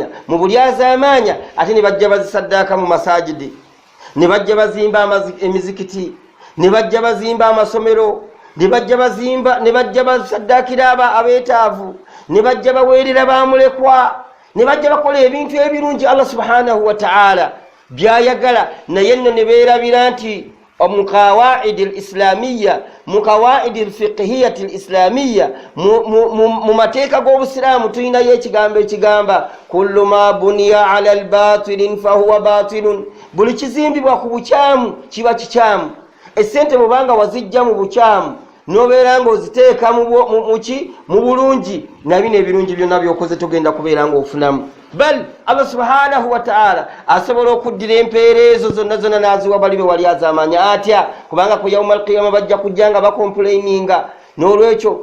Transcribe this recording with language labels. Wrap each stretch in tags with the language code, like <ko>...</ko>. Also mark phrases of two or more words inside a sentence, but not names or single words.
<lg>mu bulyazaamaanya ate ne bajja bazisaddaaka mu masajidi ne bajja bazimba emizikiti ne bajja bazimba amasomero ne bajja basaddaakira abeetaavu ne bajja baweerera bamulekwa ne bajja bakola ebintu ebirungi</lg> <ar>الله سبحانه وتعالى</ar> <lg>byayagala naye nno ne beerabira nti mu</lg> <ar>قواعد الإسلامية</ar> <lg>mu</lg> <ar>قواعد الفقهية الإسلامية</ar> <lg>mu mateeka g'obusiraamu tulinayo ekigambo ekigamba</lg> <ar>كل ما بني على الباطل فهو باطل</ar> <lg>buli kizimbibwa ku bukyamu kiba kikyamu essente bwobanga wazijja mu bukyamu nobeera nga oziteeka mu bulungi nabino ebirungi byonna byokoze togenda kubeera nga ofunamu bal</lg> <ar>الله سبحانه وتعالى</ar> <lg>asobola okuddira empeera ezo zonna zonna n'aziwa bali be wali azaamanya atya kubanga ku</lg> <ar>يوم القيامة</ar> <lg>bajja kujja nga bakomplaininga n'olwekyo</lg>